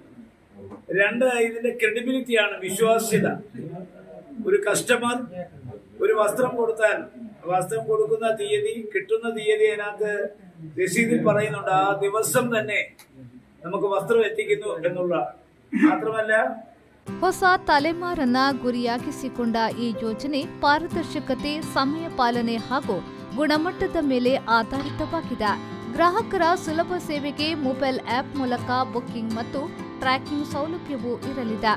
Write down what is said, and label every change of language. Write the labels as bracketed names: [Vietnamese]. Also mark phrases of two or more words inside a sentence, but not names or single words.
[Malayalam] രണ്ട്, ഇതിന്റെ ക്രെഡിബിലിറ്റിയാണ്, വിശ്വാസ്യത. ഒരു കസ്റ്റമർ ഒരു വസ്ത്രം കൊടുത്താൽ വസ്ത്രം കൊടുക്കുന്ന തീയതി, കിട്ടുന്ന തീയതി അതിനകത്ത് രസീതിൽ പറയുന്നുണ്ട്. ആ ദിവസം തന്നെ നമുക്ക് വസ്ത്രം എത്തിക്കുന്നു എന്നുള്ള മാത്രമല്ല, [Kannada] ಹೊಸ ತಲೆಮಾರನ್ನ ಗುರಿಯಾಗಿಸಿಕೊಂಡ ಈ ಯೋಜನೆ ಪಾರದರ್ಶಕತೆ, ಸಮಯ ಪಾಲನೆ ಹಾಗೂ ಗುಣಮಟ್ಟದ ಮೇಲೆ ಆಧಾರಿತವಾಗಿದೆ. ಗ್ರಾಹಕರ ಸುಲಭ ಸೇವೆಗೆ [English] mobile app [Kannada] ಮೂಲಕ ಬುಕಿಂಗ್ ಮತ್ತು ಟ್ರ್ಯಾಕಿಂಗ್ ಸೌಲಭ್ಯವೂ ಇರಲಿದೆ.